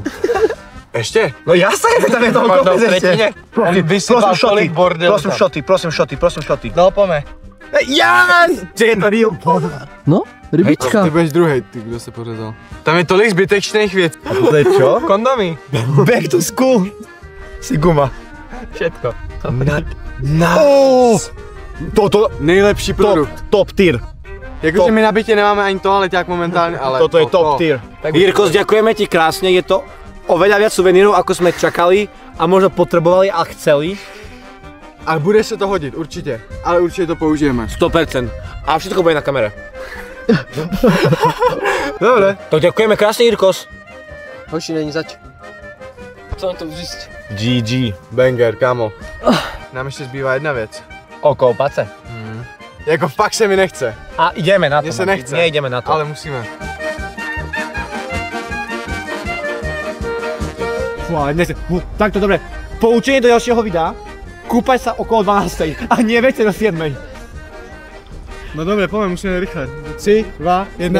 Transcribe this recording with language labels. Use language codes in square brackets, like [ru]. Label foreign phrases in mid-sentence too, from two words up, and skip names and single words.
[cs] Ještě? [sk] No jasné, tam je toho kopec ešte. [cs] On vysypal tolik bordelu. Prosím šoty. No, pojďme. Yes! Že je to real. No, rybička. Ty budeš druhej, ty kdo se pořezal. Tam je tolik zbytečných věcí. [sk] A to je čo? Kondomy. [en] Back to school. Siguma. [sk] Všetko. [en] Nice. To [cs] Nejlepší produkt. [en] top tier. [cs] Jakože my na bytě nemáme ani toaleťák momentálně, ale... [sk] Toto je [en] top tier. [sk] Jirko, ďakujeme ti krásne, je to oveľa viac suvenírov, ako sme čakali a možno potrebovali a chceli. [cs] A bude se to hodit, určitě. Ale určitě to použijeme. [sk] 100%. A všetko bude na kamere. Dobre. Tak ďakujeme krásne, Jirkos. [cs] Hoši, není zač. Co na to říct? [en] GG. [cs] Banger, kámo. Nám ještě zbývá jedna věc. [sk] Okolo pace. [cs] Jako fakt se mi nechce, [sk] A ideme na to. [cs] Mně se nechce. Nejdeme na to. ale musíme. [sk] Takto dobre. Poučenie do ďalšieho videa. Kúpaj sa okolo 12. a nie večer do 7. No dobre, poďme, musíme rychle. 3, 2, 1.